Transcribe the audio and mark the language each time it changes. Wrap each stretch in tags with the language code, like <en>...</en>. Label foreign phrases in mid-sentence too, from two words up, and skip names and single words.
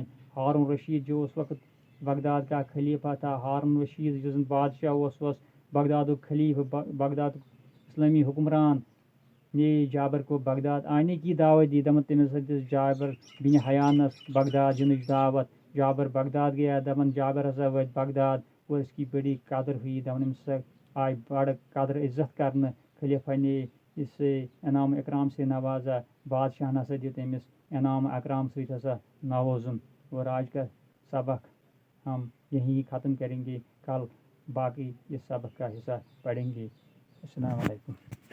<ur>ہارون رشید جو اس وقت بغداد کا خلیفہ تھا.</ur> <ks>ہارون رشید یُس زن بادشاہ اوس بغدادُک خلیفہ بغدادُک اسلامی حکمران</ks> <ur>نے جابر کو بغداد آنے کی دعوت دی.</ur> <ks>دپان تٔمِس ہسا دِژ جابر بن حیانس بغداد یِنٕچ دعوت.</ks> <ur>جابر بغداد گیا.</ur> <ks>دپان جابر ہسا وٲتۍ بغداد</ks> <ur>اور اس کی بڑی قدر ہوئی.</ur> <ks>دپان أمِس ہسا آیہِ بڑٕ قدر عزت کرنہٕ.</ks> <ur>خلیفہ نے اسے انعام اکرام سے نوازا.</ur> <ks>بادشاہن ہسا دیُت أمِس انعام اکرام سۭتۍ ہسا نوازُن.</ks> <ur>اور آج کا سبق ہم یہیں ختم کریں گے. کل باقی اس سبق کا حصہ پڑھیں گے.</ur> <ar>السلام علیکم.</ar>